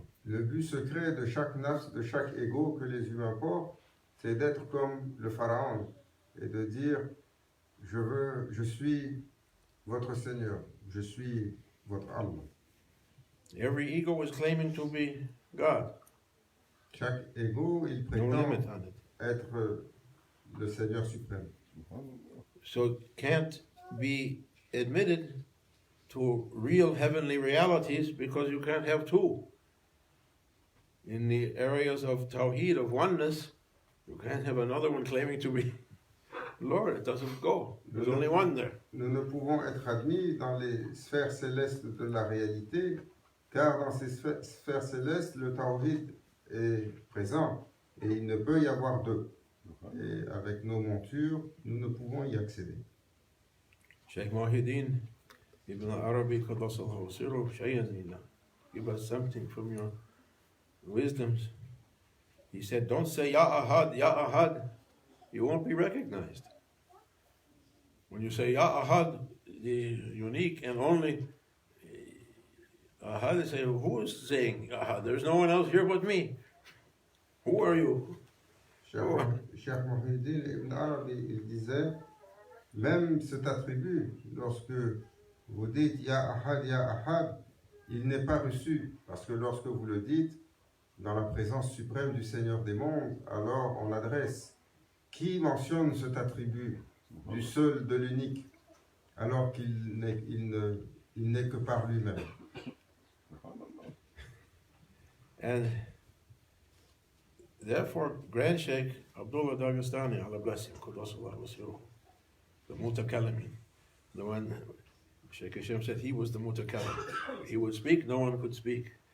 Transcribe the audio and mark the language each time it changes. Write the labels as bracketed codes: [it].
[fr] Le but secret de chaque nafs, de chaque ego que les humains portent, c'est d'être comme le pharaon et de dire, je suis votre Seigneur, je suis votre Allah. [en] Every ego is claiming to be God. [fr] Chaque ego, il [en] No [fr] prétend [en] limit on it. [fr] être le Seigneur suprême. [en] So it can't be admitted to real heavenly realities because you can't have two. In the areas of Tawheed, of oneness, you can't have another one claiming to be Lord. It doesn't go. There's only one there. [fr] Nous ne pouvons être admis dans les sphères célestes de la réalité, car dans ces sphères célestes, le Tawhid est présent et il ne peut y avoir deux. Et avec nos montures, nous ne pouvons y accéder. [en] Shaykh Muhyiddin Ibn Arabi Qaddasallahu Sirruh Shayyazina, give us something from your wisdoms. He said, don't say Ya Ahad, you won't be recognized. When you say Ya Ahad, the unique and only Ahad, they say, who is saying Ahad? There's no one else here but me. Who are you? [fr] Shaykh Muhyiddin Ibn Arabi, il disait, même cet attribut, lorsque vous dites Ya Ahad, il n'est pas reçu, parce que lorsque vous le dites, dans la présence suprême du Seigneur des mondes, alors on adresse qui mentionne cet attribut du seul, de l'unique, alors qu'il n'est que par lui-même. [en] And therefore, Grand Sheikh Abdullah Dagestani, Allah bless him, Quddasallahu Wasiruh, the Mutakallimin, the one Sheikh Hashem said he was the Mutakallim. He would speak, no one could speak.